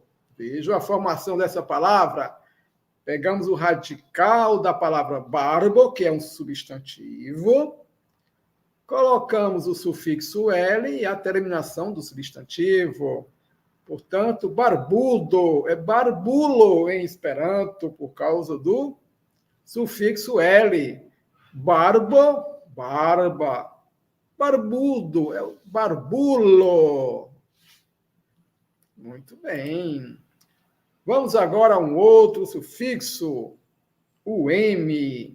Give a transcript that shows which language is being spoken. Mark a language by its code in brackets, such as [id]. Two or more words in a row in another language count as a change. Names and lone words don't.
[pt] Veja a formação dessa palavra. Pegamos o radical da palavra barbo, que é um substantivo. Colocamos o sufixo L e a terminação do substantivo. Portanto, barbudo é barbulo em Esperanto, por causa do sufixo L. Barbo, barba. Barbudo é o barbulo. Muito bem. Vamos agora a um outro sufixo, o M.